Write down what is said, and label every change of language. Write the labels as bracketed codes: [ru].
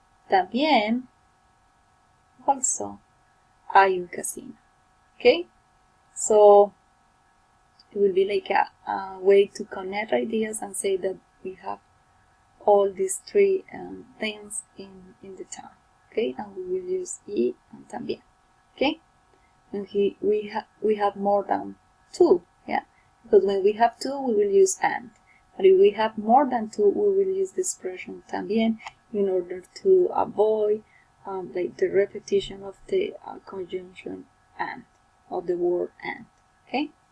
[es] También, [en] also, [es] hay un casino. [en] Okay? So, it will be like a way to connect ideas and say that we have all these 3 things in the town. Okay, and we will use y and también. Okay, and we have more than 2. Yeah, because when we have 2, we will use and. But if we have more than 2, we will use the expression también in order to avoid like the repetition of the conjunction and, of the word and. Okay.